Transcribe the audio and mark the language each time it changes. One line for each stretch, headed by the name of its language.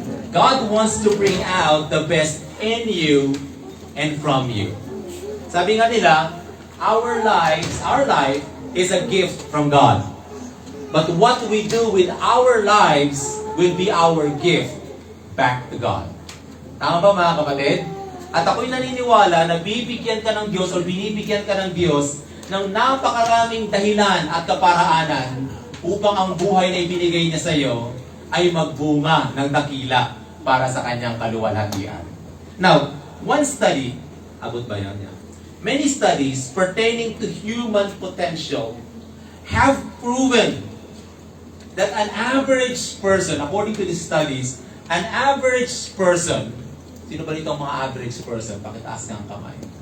English: God wants to bring out the best in you and from you.
Filipino: Sabi nga nila,
English: our life is a gift from God. But what we do with our lives will be our gift back to God.
Filipino: Tama ba mga kapatid? At ako'y naniniwala na bibigyan ka ng Diyos o binibigyan ka ng Diyos ng napakaraming dahilan at kaparaanan upang ang buhay na ibinigay niya sa iyo ay magbunga ng dakila para sa kanyang kaluwalhatian.
English: Now, one study,
Filipino: abot ba yan?
English: many studies pertaining to human potential have proven that an average person, according to these studies, an average person,
Filipino: sino ba dito ang mga
English: average person?
Filipino: Pakitaas nga ang kamay.